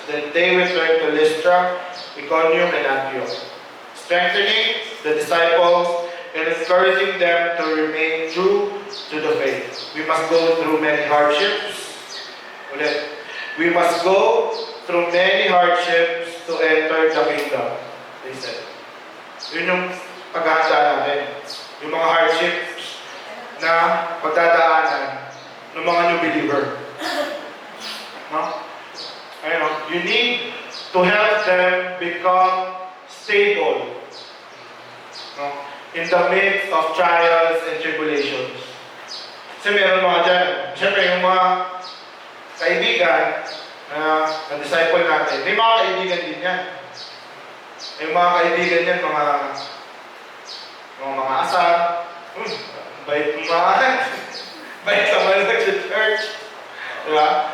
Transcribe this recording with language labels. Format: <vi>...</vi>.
<en>Then they returned to Lystra, Iconium, and Antioch, strengthening the disciples and encouraging them to remain true to the faith. We must go through many hardships.</en> <tl>Ulit.</tl> <en>We must go through many hardships to enter the kingdom. They said.</en> <tl>Yun yung paghahanda natin. Yung mga hardships na pagdadaanan ng mga</tl> <en>new believer.</en> <tl>No? Ayun, no?</tl> <en>You need to help them become stable. No? In the midst of trials and tribulations.</en> <tl>Kasi meron mga dyan. Siyempre, yung mga kaibigan na disciple natin, may mga kaibigan din yan. Yung mga kaibigan yan, mga asal. Bait mga bait naman nag-church. Diba?</tl>